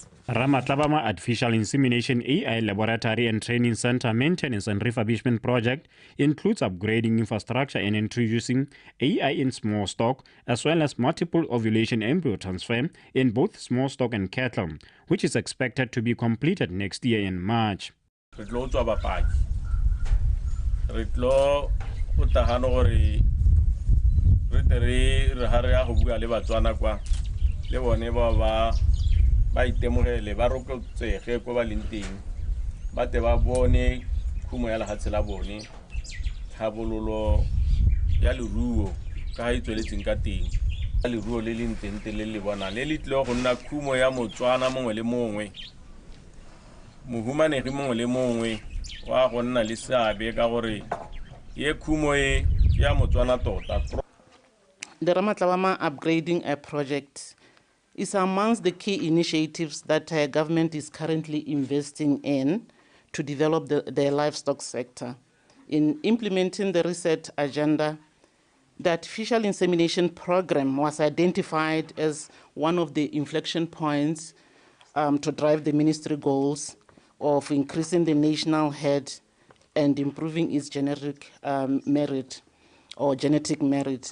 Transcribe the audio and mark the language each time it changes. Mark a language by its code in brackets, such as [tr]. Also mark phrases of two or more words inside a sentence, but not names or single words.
[en] Ramatlabama Artificial Insemination AI Laboratory and Training Center maintenance and refurbishment project includes upgrading infrastructure and introducing AI in small stock, as well as multiple ovulation embryo transfer in both small stock and cattle, which is expected to be completed next year in March. [tn] ba itemogele ba rokotsege ko ba leng teng ba te ba bone khumo ya lehatshe la bone tlhabololo ya leruo ka ha itsweletseng ka teng leruo le leng teng le le bona le le tlile go nna khumo ya Motswana mongwe le mongwe mohumanegi mongwe le mongwe wa go nna le seabe ka gore ye khumo e ya Motswana tota. [en] The Ramatlabama upgrading project is amongst the key initiatives that government is currently investing in to develop the livestock sector. In implementing the reset agenda, The artificial insemination program was identified as one of the inflection points to drive the ministry goals of increasing the national herd and improving its genetic merit or genetic merit.